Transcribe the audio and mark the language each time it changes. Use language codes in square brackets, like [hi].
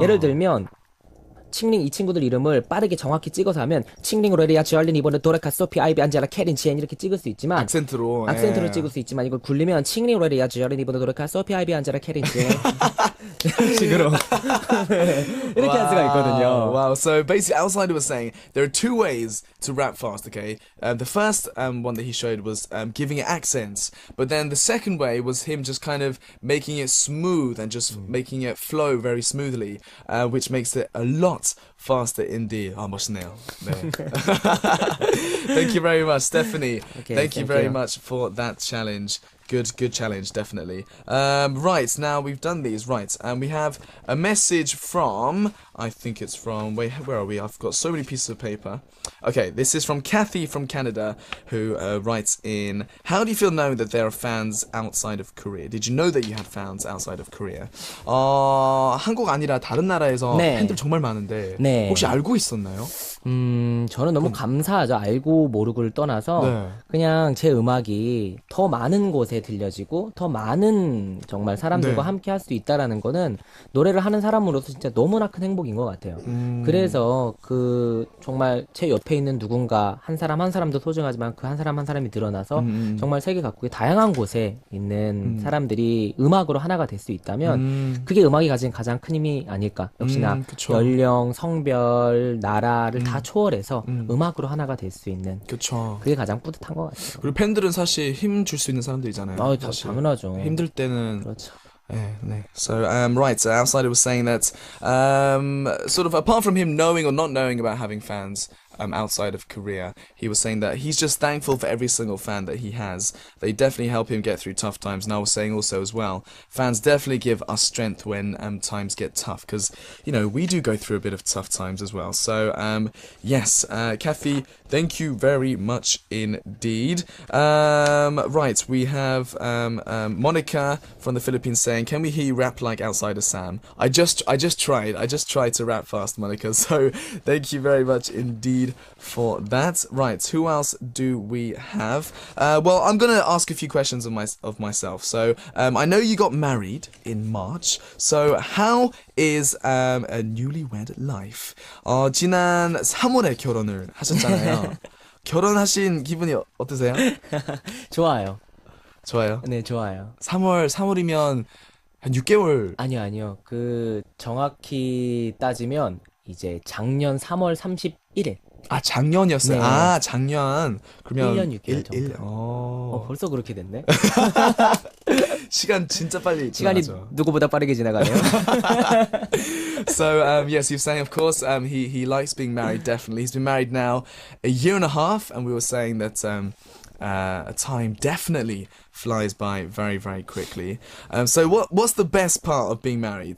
[ko] 예를 들면 칭링 이 친구들 이름을 빠르게 정확히 찍어서 하면 칭링 로레리아 지얼린 이번에 도레카 소피 아이비 안젤라 캐린 지엔 이렇게 찍을 수 있지만 악센트로 악센트로 찍을 수 있지만 이걸 굴리면 칭링 로레리아 지얼린 이번에 도레카 소피 아이비 안젤라 캐린 지엔 이런 식으로 이렇게 할 수가 있거든요. [en] Wow. So basically, Outsider was saying there are two ways to rap fast. Okay, the first one that he showed was giving it accents, but then the second way was him just kind of making it smooth and just making it flow very smoothly, which makes it a lot faster indeed. [ko] 아 멋있네요. 네. [en] Thank you very much, Stephanie. Okay, thank you thank very you. much for that challenge. Good challenge, definitely. Right, now we've done these. Right, and we have a message from, I think it's from, wait, where are we? I've got so many pieces of paper. Okay, this is from Kathy from Canada, who writes in, how do you feel knowing that there are fans outside of Korea? Did you know that you had fans outside of Korea? [ko] 한국 아니라 다른 나라에서 네. 팬들 정말 많은데, 네. 혹시 알고 있었나요? 저는 너무 감사하죠. 알고 모르고를 떠나서 네. 그냥 제 음악이 더 많은 곳에 들려지고 더 많은 정말 사람들과 네. 함께 할 수 있다라는 거는 노래를 하는 사람으로서 진짜 너무나 큰 행복인 것 같아요. 그래서 그 정말 제 옆에 있는 누군가 한 사람 한 사람도 소중하지만 그 한 사람 한 사람이 늘어나서 정말 세계 각국의 다양한 곳에 있는 사람들이 음악으로 하나가 될 수 있다면 그게 음악이 가진 가장 큰 힘이 아닐까. 역시나 그쵸. 연령, 성별, 나라를 다 초월해서 음악으로 하나가 될 수 있는 그쵸. 그게 가장 뿌듯한 것 같아요. 그리고 팬들은 사실 힘 줄 수 있는 사람들이잖아요. 아, 사실. 당연하죠. 힘들 때는 그렇죠. 네. [en] So, right, so Outsider was saying that, sort of apart from him knowing or not knowing about having fans, outside of Korea, he was saying that he's just thankful for every single fan that he has. They definitely help him get through tough times. And I was saying also as well, fans definitely give us strength when times get tough, because, you know, we do go through a bit of tough times as well. So, yes, Kathy, thank you very much indeed. Right, we have Monica from the Philippines saying, can we hear you rap like Outsider Sam? I just tried to rap fast, Monica, so thank you very much indeed for that. Right, who else do we have? Well, I'm gonna ask a few questions of myself. So, I know you got married in March. So, how is a newlywed life? [ko] 지난 3월에 결혼을 하셨잖아요. 결혼하신 기분이 어떠세요? 좋아요. 좋아요. 네, 좋아요. 3월이면 한 6개월. 아니요. 그 정확히 따지면 이제 작년 3월 31일. 아, 작년이었어요. 네. 아, 작년. 그러면 1년 6개월 정도. 벌써 그렇게 됐네. 시간 진짜 빨리 시간이 지나가죠. 누구보다 빠르게 지나가네요. [en] So, yes, you're saying, of course, he likes being married, definitely. He's been married now a year and a half, and we were saying that time definitely flies by very, very quickly. So, what's the best part of being married?